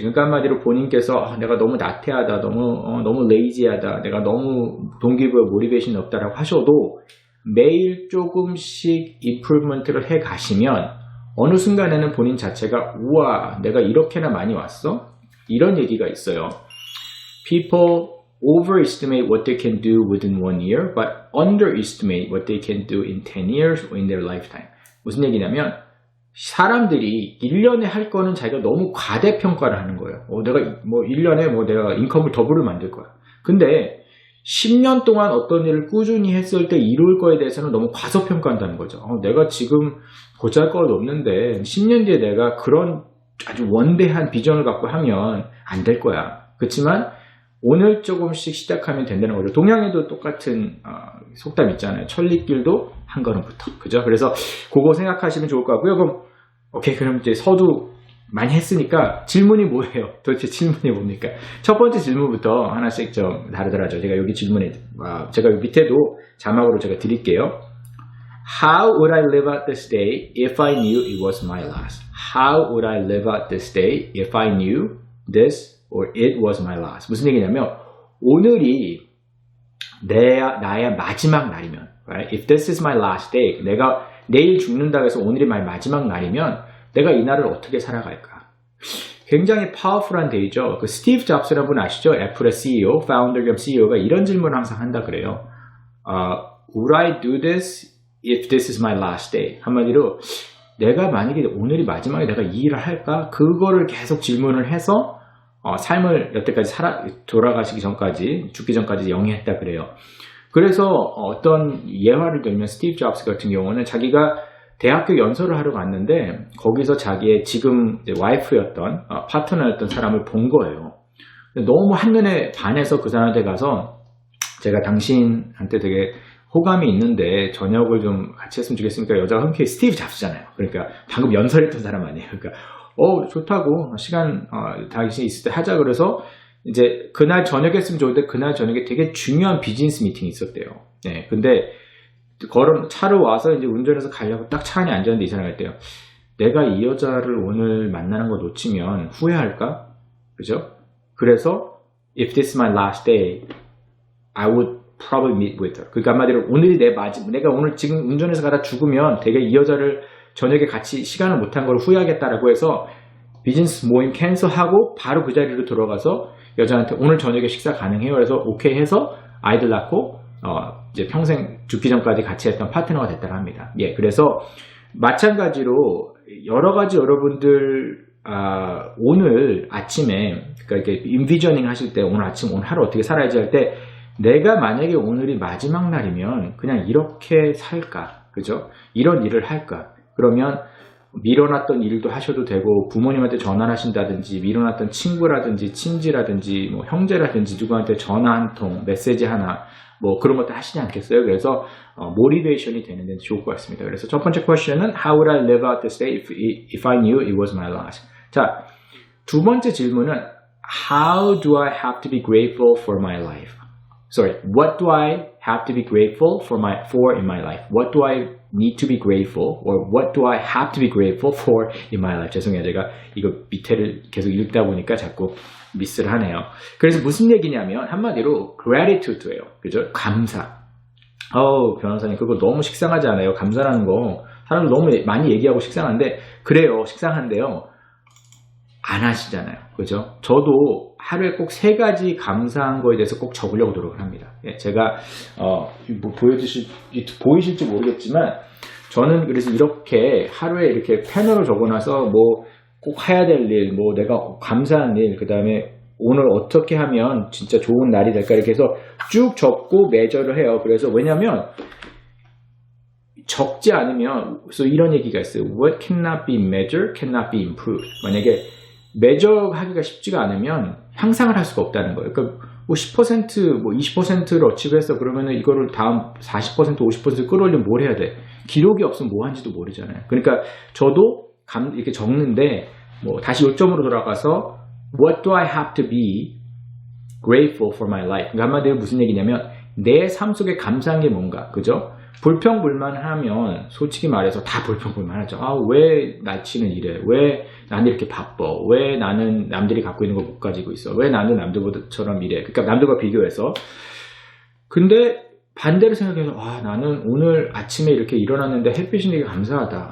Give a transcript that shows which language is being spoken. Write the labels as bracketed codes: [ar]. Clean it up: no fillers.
[ko] 그러니까 한마디로 본인께서 내가 너무 나태하다, 너무 레이지하다, 내가 너무 동기부여 모티베이션이 없다라고 하셔도 매일 조금씩 improvement를 해 가시면 어느 순간에는 본인 자체가 우와, 내가 이렇게나 많이 왔어? 이런 얘기가 있어요. [en] People overestimate what they can do within 1 year, but underestimate what they can do in 10 years or in their lifetime. [ko] 무슨 얘기냐면 사람들이 1년에 할 거는 자기가 너무 과대평가를 하는 거예요. 내가 1년에 내가 인컴을 더블을 만들 거야. 근데 10년 동안 어떤 일을 꾸준히 했을 때 이룰 거에 대해서는 너무 과소평가한다는 거죠. 내가 지금 보잘것 없는데 10년 뒤에 내가 그런 아주 원대한 비전을 갖고 하면 안 될 거야. 그렇지만 오늘 조금씩 시작하면 된다는 거죠. 동양에도 똑같은 속담 있잖아요. 천리길도 한 걸음부터. 그죠? 그래서 그거 생각하시면 좋을 것 같고요. 그럼 이제 서두 많이 했으니까 질문이 뭐예요? 도대체 질문이 뭡니까? 첫 번째 질문부터 하나씩 좀 다르더라죠. 제가 여기 질문에, 제가 여기 밑에도 자막으로 제가 드릴게요. [en] How would I live out this day if I knew it was my last? How would I live out this day if I knew this or it was my last? [ko] 무슨 얘기냐면 오늘이 나의 마지막 날이면, [en] right? If this is my last day, [ko] 내가 내일 죽는다고 해서 오늘이 나의 마지막 날이면 내가 이 날을 어떻게 살아갈까? 굉장히 파워풀한 데이죠. 스티브 잡스라는 분 아시죠? 애플의 CEO, 파운더 겸 CEO가 이런 질문을 항상 한다 그래요. [en] Would I do this if this is my last day? [ko] 한마디로 내가 만약에 오늘이 마지막에 내가 이 일을 할까? 그거를 계속 질문을 해서 삶을 여태까지 돌아가시기 전까지, 죽기 전까지 영위했다 그래요. 그래서 어떤 예화를 들면 스티브 잡스 같은 경우는 자기가 대학교 연설을 하러 갔는데 거기서 자기의 지금 와이프였던 파트너였던 사람을 본 거예요. 너무 한눈에 반해서 그 사람한테 가서 제가 당신한테 되게 호감이 있는데 저녁을 좀 같이 했으면 좋겠으니까 여자가 흔쾌히 스티브 잡스잖아요. 그러니까 방금 연설했던 사람 아니에요. 그러니까 좋다고 시간 당신 있을 때 하자. 그래서 이제 그날 저녁에 했으면 좋은데 그날 저녁에 되게 중요한 비즈니스 미팅이 있었대요. 네, 근데 차로 와서 이제 운전해서 가려고 딱 차 안에 앉았는데 이 사람이 했대요. 내가 이 여자를 오늘 만나는 거 놓치면 후회할까? 그죠? 그래서 [en] if this is my last day, I would probably meet with her. [ko] 그러니까 한마디로 오늘이 내가 오늘 지금 운전해서 가다 죽으면 되게 이 여자를 저녁에 같이 시간을 못한 걸 후회하겠다라고 해서 비즈니스 모임 캔슬하고 바로 그 자리로 들어가서 여자한테 오늘 저녁에 식사 가능해요? 그래서 오케이 해서 아이들 낳고 이제 평생 죽기 전까지 같이 했던 파트너가 됐다고 합니다. 예, 그래서 마찬가지로 여러 가지 여러분들 오늘 아침에 그러니까 이렇게 인비저닝 하실 때 오늘 아침 오늘 하루 어떻게 살아야지 할 때 내가 만약에 오늘이 마지막 날이면 그냥 이렇게 살까? 그죠? 이런 일을 할까? 그러면 미뤄놨던 일도 하셔도 되고 부모님한테 전화를 하신다든지 미뤄놨던 친구라든지 친지라든지 뭐 형제라든지 누구한테 전화 한 통, 메시지 하나 뭐 그런 것도 하시지 않겠어요? 그래서 모티베이션이 되는 데는 좋을 것 같습니다. 그래서 첫 번째 퀘스천은 [en] How would I live out this day if I knew it was my last? [ko] 자, 두 번째 질문은 [en] How do I have to be grateful for my life? Sorry, what do I have to be grateful for in my life? What do I need to be grateful or what do I have to be grateful for in my life? [ko] 죄송해요. 제가 이거 밑에를 계속 읽다 보니까 자꾸 미스를 하네요. 그래서 무슨 얘기냐면 한마디로 gratitude예요. 그죠? 감사. 변호사님 그거 너무 식상하지 않아요? 감사라는 거 사람들 너무 많이 얘기하고 식상한데 그래요. 식상한데요. 안 하시잖아요. 그죠? 저도 하루에 꼭 3가지 감사한 거에 대해서 꼭 적으려고 노력을 합니다. 예, 제가 뭐 보이실지 모르겠지만 저는 그래서 이렇게 하루에 이렇게 펜으로 적어놔서 뭐 꼭 해야 될 일, 뭐 내가 감사한 일, 그 다음에 오늘 어떻게 하면 진짜 좋은 날이 될까 이렇게 해서 쭉 적고 매저를 해요. 그래서 왜냐면 적지 않으면 그래서 이런 얘기가 있어요. [en] What cannot be measured cannot be improved. [ko] 만약에 매저하기가 쉽지가 않으면 향상을 할 수가 없다는 거예요. 그러니까 뭐 10%, 뭐 20%를 어치브했어. 그러면은 이거를 다음 40%, 50% 끌어올리면 뭘 해야 돼? 기록이 없으면 뭐 하는지도 모르잖아요. 그러니까 저도 이렇게 적는데 뭐 다시 요점으로 돌아가서 [en] What do I have to be grateful for my life? [ko] 그러니까 한마디로 무슨 얘기냐면 내 삶 속에 감사한 게 뭔가, 그죠? 불평불만하면 솔직히 말해서 다 불평불만하죠. 왜 날치는 이래? 왜 나는 이렇게 바빠? 왜 나는 남들이 갖고 있는 걸 못 가지고 있어? 왜 나는 남들보다처럼 이래? 그러니까 남들과 비교해서. 근데 반대로 생각해서 나는 오늘 아침에 이렇게 일어났는데 햇빛이 되게 감사하다.